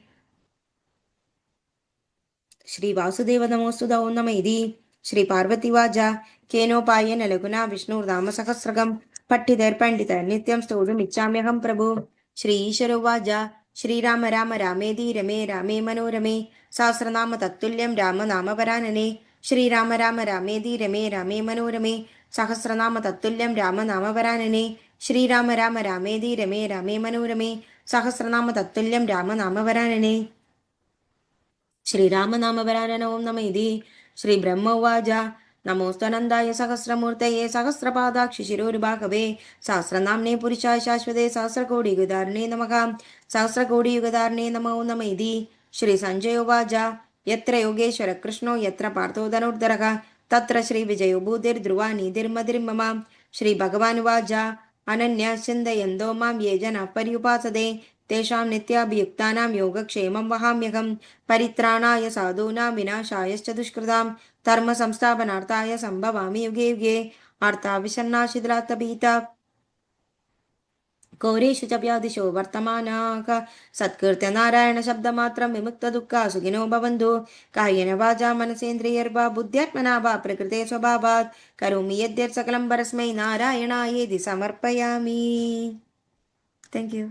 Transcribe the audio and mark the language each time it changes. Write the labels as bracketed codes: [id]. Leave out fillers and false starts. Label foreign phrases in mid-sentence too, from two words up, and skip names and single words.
[sa] श्री वासुदेव नमोस्तुत ओं नम इति श्री पार्वतीवाच केनोपायेन लघुना विष्णुर्नाम सहस्रकं पठितैर्पण्डितैर् नित्यं स्तोतुमिच्छाम्यहं प्रभु श्री ईश्वरोवाच श्रीराम राम रामेति रमे रामे मनोरमे सहस्रनाम तत्तुल्यं राम नाम वरानने श्रीराम राम रामेति रमे रामे मनोरमे സഹസ്രനാമ തത്തുല്യം രാമനാമവരാനനെ. ശ്രീരാമ രാമ രാമേതി രമേ രാമേ മനോരമേ. സഹസ്രനാമ തത്തുല്യം രാമനാമവരാനനെ. ശ്രീരാമനാമവരാനന ഓം നമ ഇതി. ശ്രീ ബ്രഹ്മ ഉവാച നമോസ്തനന്ദായ സഹസ്രമൂർത്തയേ സഹസ്രപാദാക്ഷി ശിരോരുഭാഗവേ സഹസ്രനാമ്നേ പുരുഷായ ശാശ്വതേ സഹസ്രകോടിയുഗധാരണേ നമഃ. സഹസ്രകോടിയുഗധാരണേ നമോ നമ ഇതി. ശ്രീ സഞ്ജയ ഉവാച യത്ര യോഗേശ്വര കൃഷ്ണോ യത്ര പാർത്ഥോ ധനുർധരഃ തത്ര ശ്രീ വിജയോ ഭൂതിർധ്രുവാ നീതിർമതിർമമ. ശ്രീ ഭഗവാനുവാച അനന്യ ചിന്തയന്തോ മാം യേ ജനാഃ പര്യുപാസതേ തേഷാം നിത്യാഭിയുക്താനാം യോഗക്ഷേമം വഹാമ്യഹം. പരിത്രാണായ സാധൂനാം വിനാശായശ്ച ദുഷ്കൃതാം ധർമ്മ സംസ്ഥാപനാർത്ഥായ സംഭവാമി യുഗേ യുഗേ. ആർത്താവിഷണ്ണാശിഥിലാത്തഭീതാ ഘോരേഷു च व्याधिषु वर्तमानाः सत्कृत्य नारायणशब्दमात्रं विमुक्तदुःखा सुखिनो भवन्तु. कायेन वाचा मनसेन्द्रियर्वा बुद्ध्यात्मना वा प्रकृते स्वभावात् करोमि यद्यत् सकलं परस्मै नारायणायेति समर्पयामि. [en] Thank you.